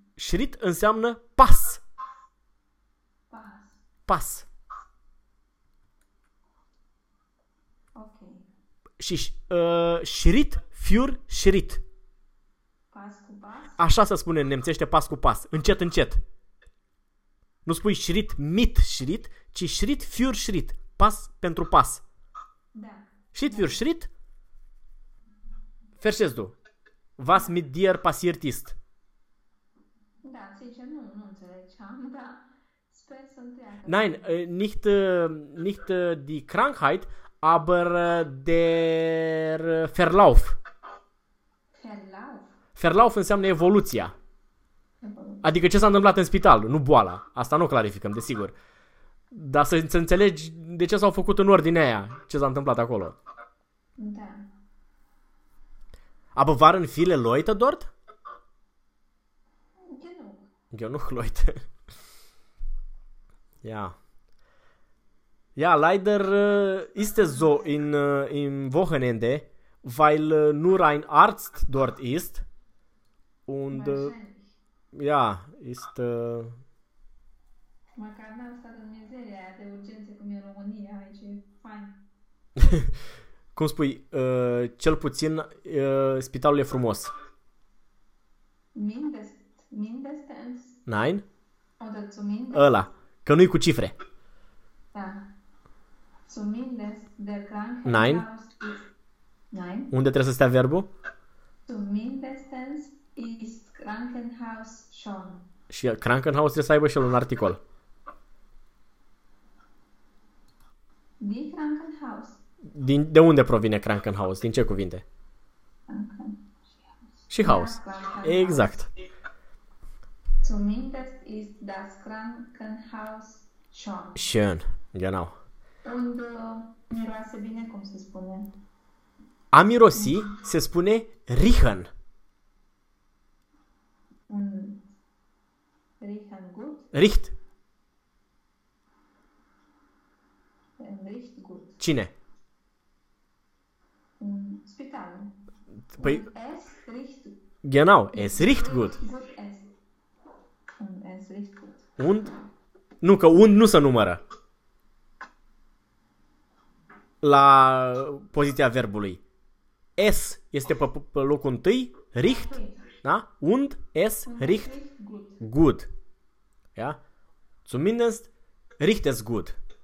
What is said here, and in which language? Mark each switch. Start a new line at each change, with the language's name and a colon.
Romanian: Schritt înseamnă pas. Pas.
German: Și Schritt für Schritt.
Romanian: Pas cu pas. Așa se spune în nemțește pas cu pas. Încet, încet. Nu spui
German: Schritt mit Schritt, ci Schritt für Schritt.
Romanian: Pas pentru pas.
German: Schritt für Schritt. Verstehst du? Was mit dir passiert ist?
Romanian: Da, zice, nu înțelegeam, dar sper să-mi treacă.
German: Nein, nicht die Krankheit, aber der Verlauf. Verlauf.
Romanian: Verlauf înseamnă evoluția. Adică ce s-a întâmplat în spital, nu boala. Asta nu o clarificăm, desigur. Dar să înțelegi de ce s-au făcut în ordinea aia, ce s-a întâmplat acolo. Da.
German: Aber waren viele Leute dort? Genug. Genug Leute. Ja. Ja, leider ist es so im Wochenende, weil nur ein Arzt dort ist. Und Wahrscheinlich. ja, ist.
Romanian: Măcar n-am stat în mizeria aia de urgențe cum e în România, aici e fain. Cum spui, cel puțin spitalul e frumos.
German: Mindestens? Nein? Oder zumindest?
Romanian: Ăla, că nu-i cu cifre.
German: Da. Zumindest der Nein? Krankenhaus ist... Nein?
Romanian: Unde trebuie să stea verbul?
German: Zumindestens ist Krankenhaus schon.
Romanian: Și Krankenhaus trebuie să aibă și el un articol.
German: Die Krankenhaus.
Romanian: Din, de unde provine Krankenhaus? Din ce cuvinte? Și haos.
German: Das Krankenhaus.
Romanian: Exact.
German: Zumindest ist das Krankenhaus schon. Schön. Genau.
Romanian: Und miroase bine, cum se spune. A mirosi se spune riechen.
German: Riechen gut. Riecht. Riecht gut.
Romanian: Cine? Spital. Păi,
German: Und es riecht genau, gut. es riecht gut. Es. Und es riecht gut.
Romanian: Und? Nu, că und nu se numără. La poziția verbului. Es este pe locul întâi, riecht,
English: Okay.
German: da? Und es Und es riecht riecht gut. gut. Ja? Zumindest riecht es gut.